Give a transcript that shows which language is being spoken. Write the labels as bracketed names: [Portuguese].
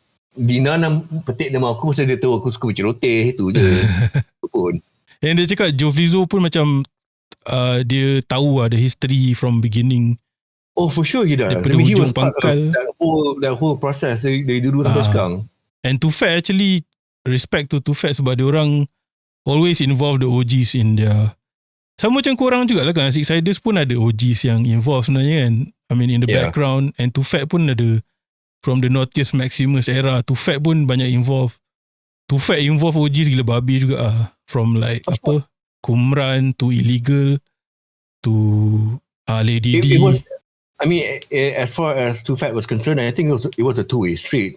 [Malay] Dina petik nama aku pasal dia tahu aku suka berceloteh tu je. Pun. Yang dia cakap Joe Flizzo pun macam dia tahu ada history from beginning. [English] Oh, for sure he does. [Malay] Daripada [English] he was part [Malay] of that whole process dari dulu sampai sekarang. [English] And Tufat actually, respect to Tufat sebab dia orang always involve the OGs in their [Malay] Sama macam korang jugalah kan. Sicksiderz pun ada OGs yang involved sebenarnya kan. [English] I mean in the background. And Too Fat pun ada. From the Naughtiest Maximus era, Too Fat pun banyak involved. Too Fat involve OGs gila babi juga ah. From like Kumran to Illegal to Lady D. It was, I mean, as far as Too Fat was concerned, I think it was a two-way street.